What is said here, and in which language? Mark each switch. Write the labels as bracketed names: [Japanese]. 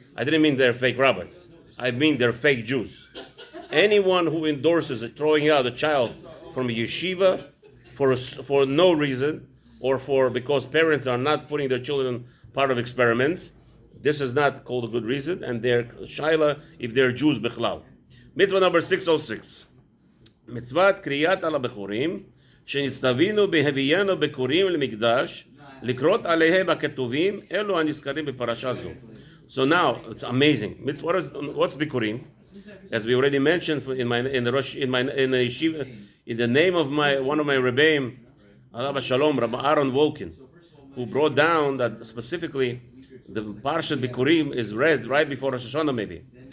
[English] I didn't mean they're fake rabbis. I mean they're fake Jews. Anyone who endorses throwing out a child from a yeshiva for no reason, or because parents are not putting their children part of experiments, this is not called a good reason, and they're shaila if they're Jews bichlal. Mitzvah number 606. [Hebrew] Mitzvat kriyat ala bechurim, שנצטווינו בהביאנו בקורים למקדש, לקרות עליהם הכתובים, אלו הנזכרים בפרשה זו. [English] So now, it's amazing. What's Bikurim? As we already mentioned in the name of one of my Rebbeim, Alav Shalom, Rabbi Aaron Wolkin, who brought down that specifically the Parshat Bikurim is read right before Rosh Hashanah maybe.